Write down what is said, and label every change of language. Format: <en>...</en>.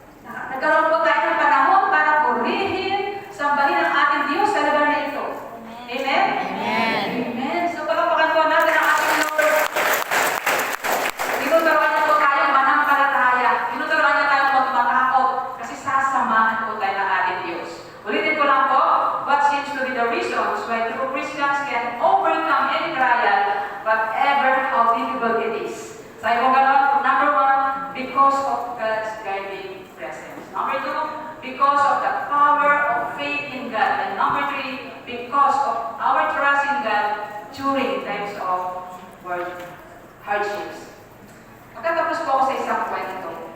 <tl>Nagkaroon po tayo ng panahon para purihin, sambahin ang ating Diyos sa lugar na ito. Amen? Amen. Amen. So, palapakan po natin ang ating Lord. Tinuturuan niya po tayong manampalataya. Tinuturuan niya tayong magmatakot kasi sasamahan po tayo ng ating Diyos. Ulitin ko lang po,</tl> <en>what seems to be the reasons why true Christians can overcome any trial, whatever how difficult it is.</en> <tl>Sabi mo gano'n,</tl> <en>number one, because of God's guiding presence. Number two, because of the power of faith in God. And number three, because of our trust in God during times of hardships.</en> <tl>Magtatapos po ako sa isang kwento.</tl>